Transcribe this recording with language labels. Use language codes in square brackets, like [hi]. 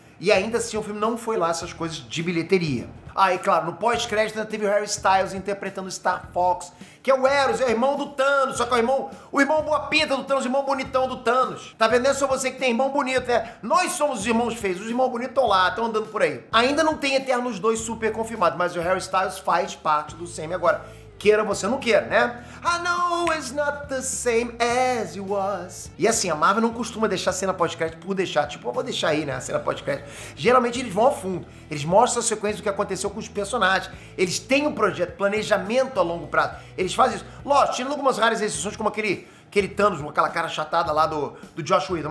[pt] E ainda assim o filme não foi lá essas coisas de bilheteria. Ah, e claro, no pós-crédito ainda teve o Harry Styles interpretando Star Fox, que é o Eros, é o irmão do Thanos, só que é o irmão boa pinta do Thanos, o irmão bonitão do Thanos. Tá vendo? É só você que tem irmão bonito, né? Nós somos os irmãos feios, os irmãos bonitos estão lá, estão andando por aí. Ainda não tem Eternos 2 super confirmado, mas o Harry Styles faz parte do semi agora. Queira você não queira, né? [en] I know it's not the same as it was. [pt] E assim, a Marvel não costuma deixar a cena pós-crédito por deixar. Tipo, eu vou deixar aí, né, a cena pós-crédito. Geralmente eles vão a fundo. Eles mostram a sequência do que aconteceu com os personagens. Eles têm um projeto, planejamento a longo prazo. Eles fazem isso. Lógico, tirando algumas raras exceções, como aquele Thanos, com aquela cara chatada lá do Josh Whedon.